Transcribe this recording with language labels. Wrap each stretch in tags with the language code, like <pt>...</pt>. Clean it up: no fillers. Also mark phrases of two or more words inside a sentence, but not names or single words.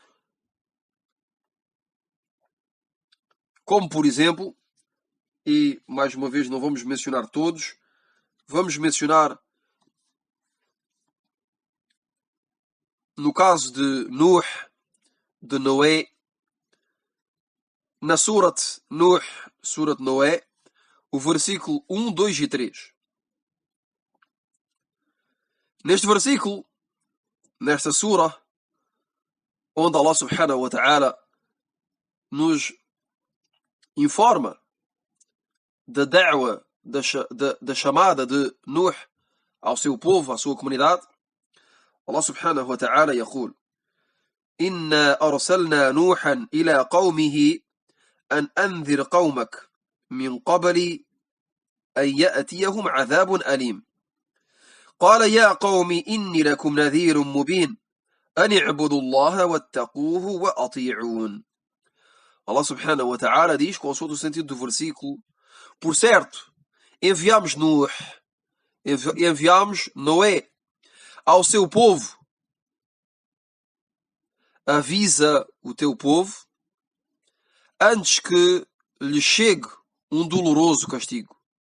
<pt>como por exemplo, e mais uma vez não vamos mencionar todos, vamos mencionar no caso de Nuh, de Noé, na Surat Nuh, Surat Noé, o versículo 1, 2 e 3. Neste versículo, nesta sura, onde</pt> <ar>الله سبحانه وتعالى</ar> <pt>nos informa da da'wa, da chamada de Nuh ao seu povo, à sua comunidade,</pt> <ar>الله سبحانه وتعالى يقول: إنا أرسلنا نوحا إلى قومه أن أنذر قومك من قبل أن يأتيهم عذاب أليم قال يا قوم إني لكم نذير مبين أن اعبدوا الله واتقوه وأطيعون. الله سبحانه وتعالى</ar> <pt>diz, consoante o sentido do versículo: por certo, enviamos Nuh, enviamos Noé ao seu povo. Avisa o teu povo antes que lhe chegue um doloroso castigo.</pt>